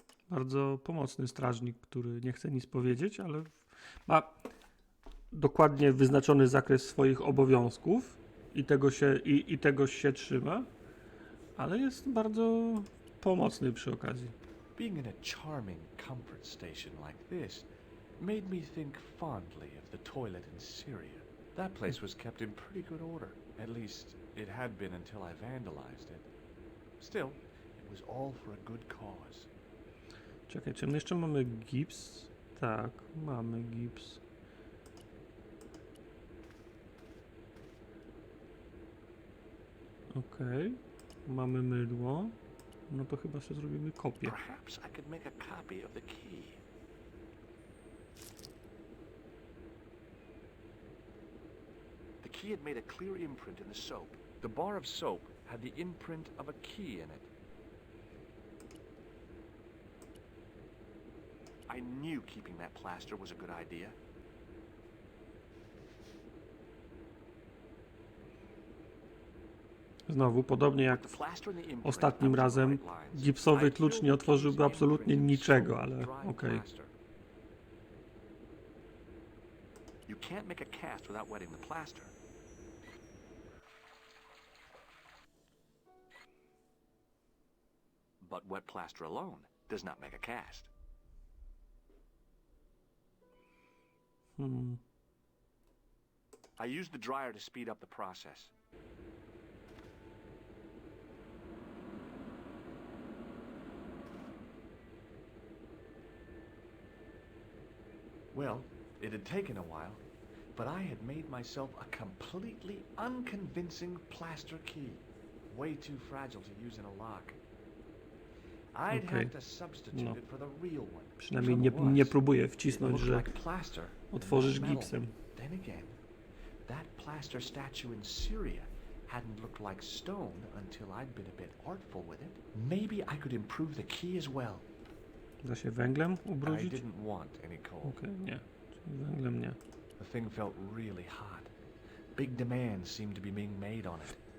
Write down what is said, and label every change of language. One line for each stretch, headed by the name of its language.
Polish: Bardzo pomocny strażnik, który nie chce nic powiedzieć, ale ma dokładnie wyznaczony zakres swoich obowiązków i tego się trzyma, ale jest bardzo pomocny przy okazji.
English: Being in a charming comfort station like this made me think fondly of the toilet in Syria. That place was kept in pretty good order. At least, it had been until I vandalized it. Still, it was all for a good cause.
Polish: Czekaj, czy my jeszcze mamy gips? Tak, mamy gips. Okej, mamy mydło. No to chyba sobie zrobimy kopię.
English: Perhaps I could make a copy of the key. The key had made a clear imprint in the soap. The bar of soap had the imprint of a key in it. I knew keeping that plaster was a good idea.
Polish: Znowu, podobnie jak ostatnim razem, gipsowy klucz nie otworzyłby absolutnie niczego, ale okej.
English: You can't make a cast without wetting the plaster. But wet plaster alone does not make a cast. I used the dryer to speed up the process. Well, it had taken a while, but I had made myself a completely unconvincing plaster key. Way too fragile to use in a lock. I'd have to substitute it for the real one.
Polish: Przynajmniej nie próbuję wcisnąć, że otworzysz gipsem.
English: Then again, that plaster statue in Syria hadn't looked like stone until I'd been a bit artful with it. Maybe I could improve the key as well.
Polish: Da się węglem
English: I
Polish: ubrudzić?
English: didn't want any coal.
Polish: Okej, nie. Czyli węglem nie.
English: The thing felt really hot. Big demand seemed to be being made on it.